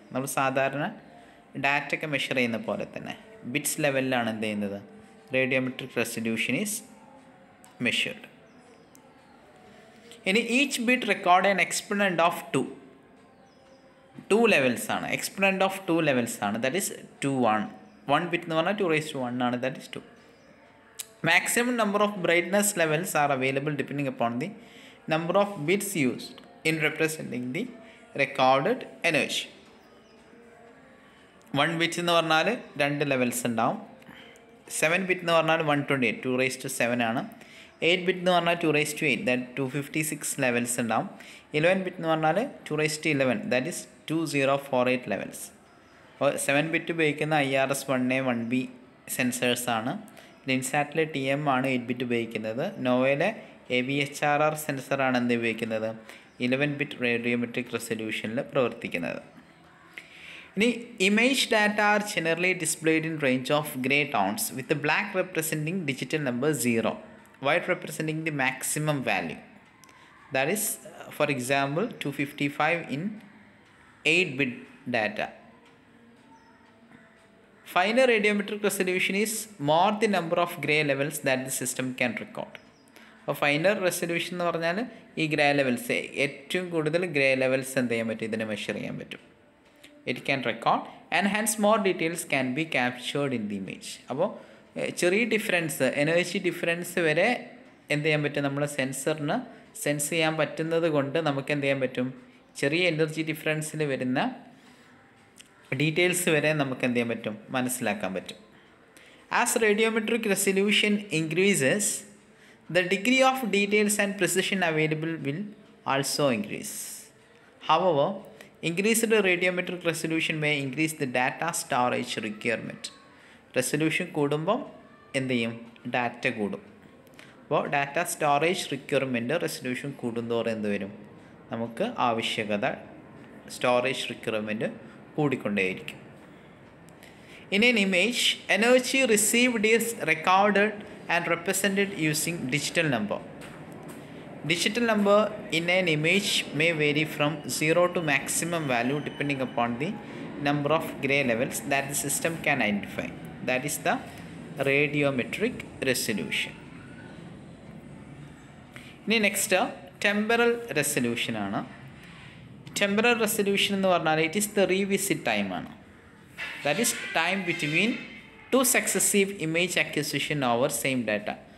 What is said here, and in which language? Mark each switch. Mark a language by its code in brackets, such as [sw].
[ml] നമ്മൾ സാധാരണ ഡാറ്റയൊക്കെ മെഷർ ചെയ്യുന്ന പോലെ തന്നെ ബിറ്റ്സ് ലെവലിലാണ് എന്ത് ചെയ്യുന്നത്, [en] Radiometric resolution is measured. ഇനി each bit record an exponent of two levels ആണ്, exponent of 2 levels ആണ്. That is [ml] 2 1 ബിറ്റ് എന്ന് പറഞ്ഞാൽ 2^1 ആണ്, that is 2. [en] Maximum number of brightness levels are available depending upon the number of bits used in representing the recorded energy. [ml] 1 bit എന്ന് പറഞ്ഞാൽ 2 levels ഉണ്ടാവും. 7 bit എന്ന് പറഞ്ഞാൽ 128 2^7 ആണ്. 8 ബിറ്റ് എന്ന് പറഞ്ഞാൽ 2^8 ദാറ്റ് 256 ലെവൽസ് ഉണ്ടാവും. 11 ബിറ്റ് എന്ന് പറഞ്ഞാൽ 2^11 ദാറ്റ് ഈസ് 2048 ലെവൽസ്. അപ്പോൾ 7 ബിറ്റ് ഉപയോഗിക്കുന്ന IRS 1A 1B സെൻസേഴ്സാണ്. ഇൻസാറ്റിലെ TM ആണ് 8 ബിറ്റ് ഉപയോഗിക്കുന്നത്. നോവയിലെ ABHRR സെൻസറാണ് എന്ത് ഉപയോഗിക്കുന്നത്, 11 ബിറ്റ് റേഡിയോമെട്രിക് റെസൊല്യൂഷനിൽ പ്രവർത്തിക്കുന്നത്. [en] ഇനി image data are generally displayed in range of gray tones with black representing digital number 0, white representing the maximum value. That is for example 255 in 8 bit data. Finer radiometric resolution is more the number of gray levels that the system can record. [ml] അപ്പോൾ finer resolution എന്ന് പറഞ്ഞാൽ ഈ grey levels, ഏറ്റവും കൂടുതൽ grey levels എന്ത് ചെയ്യാൻ പറ്റും, ഇതിനെ മെഷർ ചെയ്യാൻ പറ്റും. [en] It can record and hence more details can be captured in the image. [ml] അപ്പോൾ ചെറിയ ഡിഫറൻസ്, എനർജി ഡിഫറൻസ് വരെ എന്ത് ചെയ്യാൻ പറ്റും, നമ്മൾ സെൻസറിന് സെൻസ് ചെയ്യാൻ പറ്റുന്നത് കൊണ്ട് നമുക്ക് എന്ത് ചെയ്യാൻ പറ്റും, ചെറിയ എനർജി ഡിഫറൻസിൽ വരുന്ന ഡീറ്റെയിൽസ് വരെ നമുക്ക് എന്ത് ചെയ്യാൻ പറ്റും, മനസ്സിലാക്കാൻ പറ്റും. [en] As radiometric resolution increases, the degree of details and precision available will also increase. However increased radiometric resolution may increase the data storage requirement. [ml] Resolution കൂടുമ്പം എന്ത് ചെയ്യും, ഡാറ്റ കൂടും. അപ്പോൾ ഡാറ്റ സ്റ്റോറേജ് റിക്വയർമെൻറ്റ് റെസൊല്യൂഷൻ കൂടുന്തോറും എന്ത് വരും, നമുക്ക് ആവശ്യകത storage requirement കൂടിക്കൊണ്ടേയിരിക്കും. [en] In an image, energy received is recorded and represented using digital number. Digital number in an image may vary from 0 to maximum value depending upon the number of gray levels that the system can identify. That is the radiometric resolution. [ml] ഇനി next temporal resolution ആണ്. Temporal resolution എന്ന് പറഞ്ഞാൽ [en] it is the revisit time [ml] ആണ്. [en] That is time between two successive image acquisition over same data.